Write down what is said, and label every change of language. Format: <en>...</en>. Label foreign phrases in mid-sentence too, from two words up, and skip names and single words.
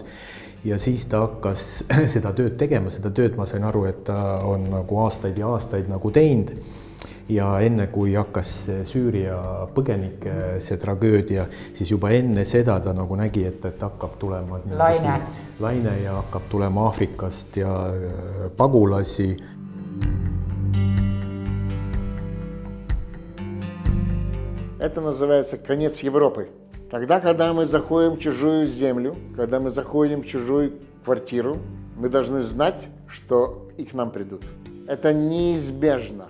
<et>Ja siis ta hakkas seda tööd tegema, seda tööd ma sain aru, et ta on nagu aastaid ja aastaid nagu teinud. Ja enne kui hakkas Süüria põgenike see tragöödia, siis juba enne seda ta nagu nägi, et hakkab tulema laine ja hakkab tulema Aafrikast ja pagulasi.</et> <ru>Это называется конец Европы. Тогда, когда мы заходим в чужую землю, когда мы заходим в чужую квартиру, мы должны знать, что и к нам придут. Это неизбежно.</ru>